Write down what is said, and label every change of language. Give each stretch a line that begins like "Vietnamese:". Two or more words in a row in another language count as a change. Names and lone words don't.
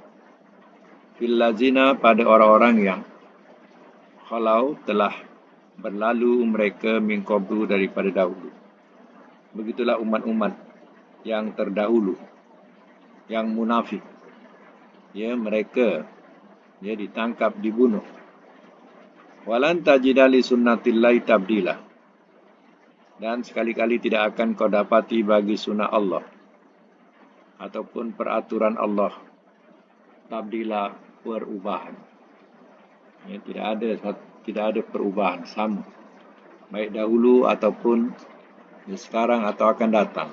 Arabic: في الذين,
Indonesian: pada orang-orang yang khalau telah berlalu mereka
Arabic: من قبل,
Indonesian: daripada dahulu. Begitulah umat-umat yang terdahulu, yang munafik. Ya, mereka ditangkap, dibunuh.
Arabic: ولن تجد لسنة الله تبديلا,
Indonesian: dan sekali-kali tidak akan kau dapati bagi sunnah Allah ataupun peraturan Allah tabdila, perubahan. Ya, tidak ada perubahan, sama, baik dahulu ataupun sekarang atau akan datang.